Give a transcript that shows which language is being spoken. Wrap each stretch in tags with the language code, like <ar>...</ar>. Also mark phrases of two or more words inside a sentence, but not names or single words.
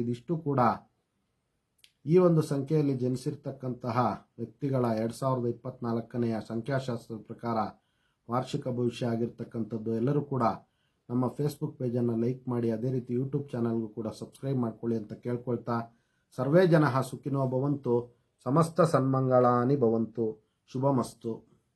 <kn>ಇದಿಷ್ಟು ಕೂಡ ಈ ಒಂದು ಸಂಖ್ಯೆಯಲ್ಲಿ ಜನಿಸಿರ್ತಕ್ಕಂತಹ ವ್ಯಕ್ತಿಗಳ 2024ನೇ ಸಂಖ್ಯಾಶಾಸ್ತ್ರದ ಪ್ರಕಾರ ವಾರ್ಷಿಕ ಭವಿಷ್ಯ ಆಗಿರ್ತಕ್ಕಂಥದ್ದು. ಎಲ್ಲರೂ ಕೂಡ ನಮ್ಮ ಫೇಸ್ಬುಕ್ ಪೇಜನ್ನು ಲೈಕ್ ಮಾಡಿ, ಅದೇ ರೀತಿ ಯೂಟ್ಯೂಬ್ ಚಾನಲ್ಗೂ ಕೂಡ ಸಬ್ಸ್ಕ್ರೈಬ್ ಮಾಡ್ಕೊಳ್ಳಿ ಅಂತ ಕೇಳ್ಕೊಳ್ತಾ,</kn> <sa>ಸರ್ವೇ ಜನಃ ಸುಖಿನೋ ಭವಂತು, ಸಮಸ್ತ ಸನ್ಮಂಗಳಾನಿ ಭವಂತು, ಶುಭಮಸ್ತು.</sa>